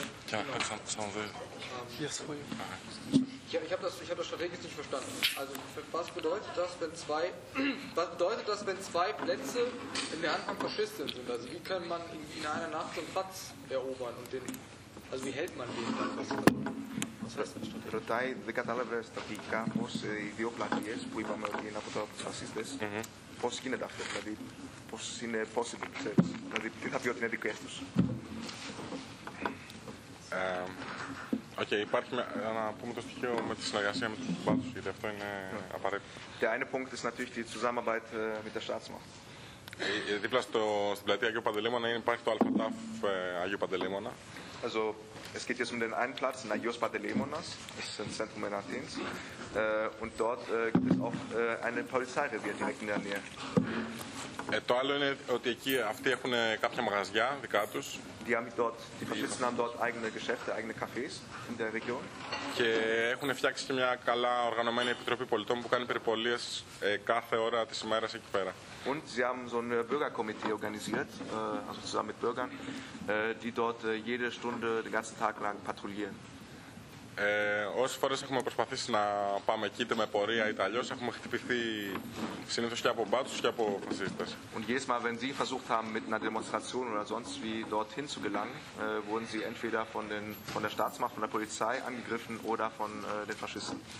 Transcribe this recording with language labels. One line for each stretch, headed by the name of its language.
German: Ja, sagen will. Ich habe das strategisch nicht verstanden. Also was bedeutet das, wenn zwei Plätze in der Hand von Faschisten sind? Also wie kann man in einer Nacht so einen Platz erobern und den, also wie hält man den dann?
Greek: Ρωτάει, δεν κατάλαβε στρατηγικά πως οι δύο πλατείες που είπαμε ότι είναι από τους φασίστες, πως γίνεται αυτό, δηλαδή πως είναι possible, ξέρεις, δηλαδή τι θα πει ότι είναι δικές τους. Okay, υπάρχει να πούμε το στοιχείο με τη συνεργασία με τους κουμπάτους, γιατί αυτό είναι απαραίτητο.
German: Der eine Punkt ist natürlich die Zusammenarbeit mit der Staatsmacht.
Greek: Δίπλα στην πλατεία Αγίου Παντελεήμονα υπάρχει το ΑΛΦΑΤΑΦ Αγίου Παντελεήμονα.
German: Also, es geht jetzt um den einen Platz in Agios Pantelimonas, das ist im Zentrum in Athens, und dort gibt es auch ein Polizeirevier direkt in der Nähe.
Greek: Το άλλο είναι ότι εκεί αυτοί έχουν κάποια μαγαζιά δικά τους.
German: Die Faschisten haben dort eigene Geschäfte, eigene Cafés in der Region.
Greek: Και έχουν φτιάξει και μια καλά οργανωμένη επιτροπή πολιτών που κάνει περιπολίες κάθε ώρα της ημέρας εκεί πέρα.
German: Und sie haben so ein Bürgerkomitee organisiert, also zusammen mit Bürgern, die dort jede Stunde, den ganzen Tag lang patrouillieren.
Greek: Όσες φορές έχουμε προσπαθήσει να πάμε εκεί, είτε με πορεία είτε αλλιώς, έχουμε χτυπηθεί συνήθως και από μπάτους και από φασίστες.
German: Und jedes Mal, wenn sie versucht haben, mit einer Demonstration oder sonst wie dorthin zu gelangen, wurden sie entweder von der Staatsmacht, von der Polizei angegriffen oder von den Faschisten.